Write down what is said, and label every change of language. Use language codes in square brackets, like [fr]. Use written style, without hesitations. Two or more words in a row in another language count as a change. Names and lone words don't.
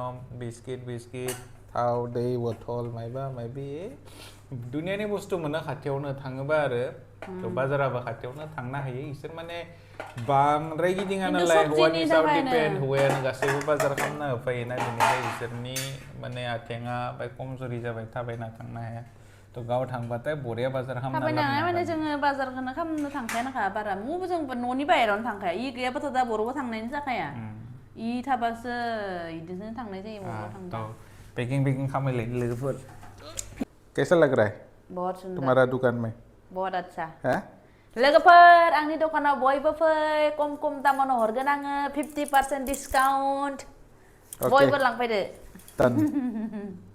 [brx] बिस्किट थाव दै बथल मायबा मायबि दुनियानि बुस्थु मोनो खाथियावनो थाङोबा आरो बाजाराबो खाथियावनो थांनो हायो इसोर माने बांद्राय गिदिङा नालाय हौवानि सायाव डिपेन्ड हौवायानो गासैबो बाजार खालामना होफैयोना बेनिखाय बिसोरनि माने आथेङा बाय खमजुरि जाबाय थाबायना थांनो हाया थ' गाव थांबाथाय बरिया बाजार खालामना थाबायनानै माने जोङो बाजारखौनो खालामनो थांखायानोखा बारा जों न'नि बाहेरावनो थांखाया इ गैयाबाथ' दा बर'बो थांनायनि जाखाया इ थाबासो इदिनो थांनाय जायो बर'बो थांबा पैकिंग खालामले लोगोफोर [hi] कैसा लग रहा है बहुत सुंदर तुम्हारा दुकान में बहुत अच्छा है [brx] लोगोफोर आंनि दखानाव बयबो फै खम दामावनो हरगोन आङो 50% डिसकाउन्ट बयबो लांफैदो